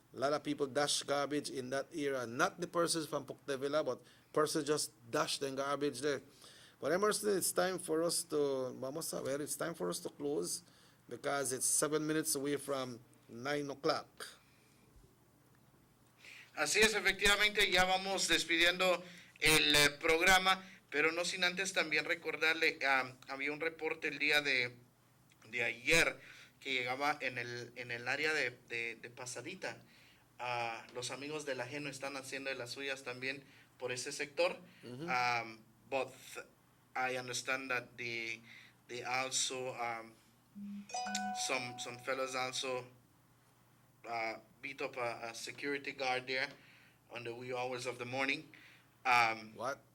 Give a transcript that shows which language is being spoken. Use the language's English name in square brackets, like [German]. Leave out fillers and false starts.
[English] A lot of people dash garbage in that area. Not the persons from Poctevilla, but persons just dash the garbage there. But Emerson, it's time for us to, [Spanish] vamos a ver, [English] it's time for us to close, because it's 7 minutes away from 9 o'clock. [Spanish] Así es, efectivamente, ya vamos despidiendo el programa, pero no sin antes también recordarle, había un reporte el día de ayer que llegaba en el área de Pasadita. Los amigos del ajeno están haciendo de las suyas también por ese sector. [English] Mm-hmm. But I understand that they also Some fellas also beat up a security guard there on the wee hours of the morning. What?